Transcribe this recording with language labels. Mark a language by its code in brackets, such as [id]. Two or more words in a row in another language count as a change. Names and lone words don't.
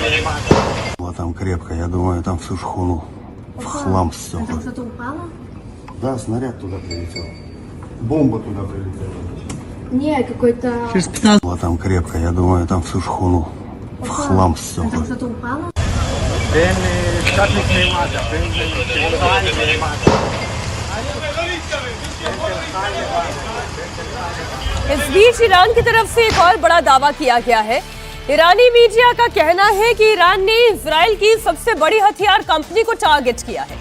[ru] Там крепко, я думаю, там всю шхуну в хлам стекла. Что-то упало? Да, снаряд туда прилетел. Бомба туда прилетела. Не, какой-то... Было там крепко, я думаю, там всю шхуну в хлам все. Там кто-то упал? [hi] इस बीच ईरान की तरफ से एक और बड़ा दावा किया गया है। ईरानी मीडिया का कहना है कि ईरान ने इजराइल की सबसे बड़ी हथियार कंपनी को टारगेट किया है।